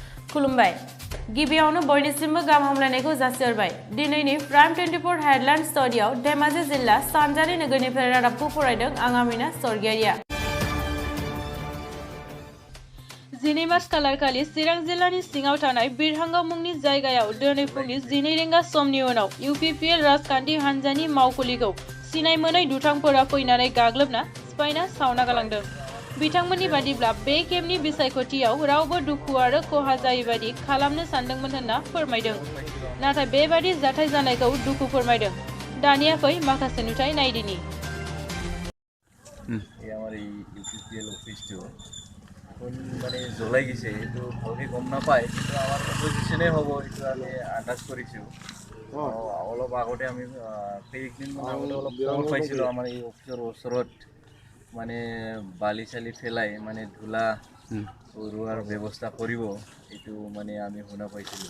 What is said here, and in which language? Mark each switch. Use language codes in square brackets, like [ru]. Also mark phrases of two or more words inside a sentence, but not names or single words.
[brx] खुलुमबाय गिबियावनो बयनिसिमबो गाहाम हामलायनायखौ जासिहरबाय दिनैनि प्राइम 24 हेडलाइन स्टुडियाव धेमाजि जिल्ला सानजारि नोगोरनिफ्राय रादाबखौ फरायदों आं आमिना सरगियारिया 12 मार्च खालारखालि चिरां जिल्लानि सिङाव थानाय बिरहांगा मुंनि जायगायाव दिनै फुंनि 12 रिंगा समनि उनाव इउपिपिएल राजखान्थि हान्जानि मावखुलिखौ सिनाय मोनै दुथांफोरा फैनानै गाग्लोबना सिफायना सावना गालांदों। बिथांमोननि बादिब्ला बे खेबनि बिसायख'थियाव रावबो दुखु आरो खहा जायै बादि खालामनो सानदोंमोन होनना फोरमायदों। नाथाय बेबादि जाथाय जानायखौ दुखु फोरमायदों। दानिया फै माखासे नुथाय नायदिनि। [as] আমার এই ইউপিপিএল অফিসটো এখন মানে জ্বলাই গেছে এইটো ভালকৈ গম নাপায় কিন্তু আমাৰ অপজিশ্যনে হ'ব এইটো আমি আন্দাজ কৰিছোঁ। অলপ আগতে আমি কেইদিনমান আগতে অলপ খবৰ পাইছিলোঁ আমাৰ এই অফিচৰ ওচৰত মানে বালি চালি পেলাই মানে ধূলা ৰোৱাৰ ব্যৱস্থা কৰিব এইটো মানে আমি শুনা পাইছিলোঁ।